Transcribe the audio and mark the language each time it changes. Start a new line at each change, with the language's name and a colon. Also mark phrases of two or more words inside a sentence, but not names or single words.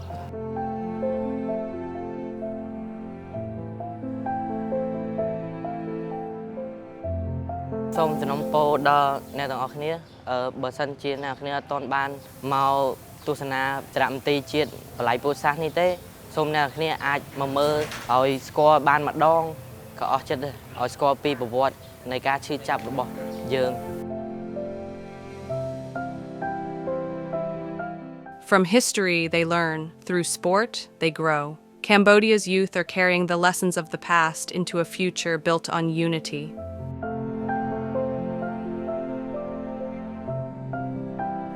Khmer: សូមសំណូមពរដល់អ្នកទាំងអស់គ្នាបើសិនជាអ្នកគ្នាអត់ទាន់បានមកទស្សនាសារមន្ទីរជាតិបល័យពុទ្ធសាសន៍នេះទេសូមអ្នកគ្នាអាចមកមើលឲ្យស្គាល់បានម្ដងក៏អស់ចិត្តដែរឲ្យស្គាល់ពីប្រវត្តិនៃការឈឺចាប់របស់យើង
English: From history, they learn. Through sport, they grow. Cambodia's youth are carrying the lessons of the past into a future built on unity.